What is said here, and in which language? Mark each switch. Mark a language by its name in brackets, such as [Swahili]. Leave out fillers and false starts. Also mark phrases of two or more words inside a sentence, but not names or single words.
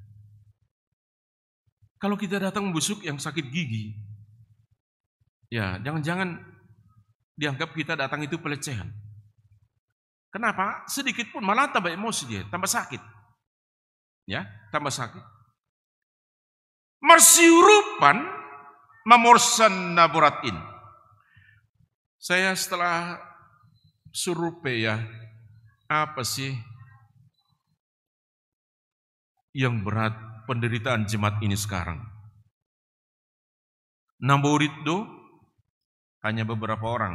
[Indonesian] Kalau kita datang membesuk yang sakit gigi, ya jangan-jangan dianggap kita datang itu pelecehan. Kenapa? Sedikit pun malah tambah emosi dia, tambah sakit. Ya, tambah sakit. [Simeulue] Marsiurupan mamorsan naburatin. [Indonesian] Saya setelah survei ya, apa sih yang berat penderitaan jemaat ini sekarang? [Simeulue] Namburitdo hanya beberapa orang.